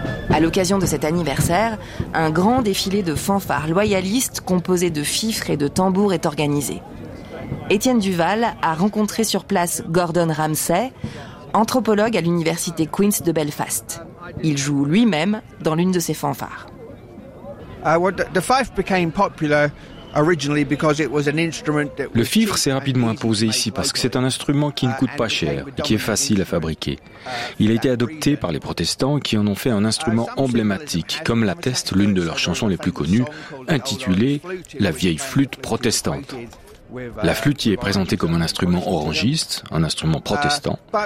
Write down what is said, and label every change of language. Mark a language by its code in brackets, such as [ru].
[fr] À l'occasion de cet anniversaire, un grand défilé de fanfares loyalistes composé de fifres et de tambours est organisé. Étienne Duval a rencontré sur place Gordon Ramsay, anthropologue à l'université Queen's de Belfast. Il joue lui-même dans l'une de ses fanfares. [en] The fife became popular originally because it was an instrument. [fr] Le fifre s'est rapidement imposé ici parce que c'est un instrument qui ne coûte pas cher et qui est facile à fabriquer. Il a été adopté par les protestants qui en ont fait un instrument emblématique, comme l'atteste l'une de leurs chansons les plus connues, intitulée « La vieille flûte protestante ». La flûte y est présentée comme un instrument orangiste, un instrument protestant.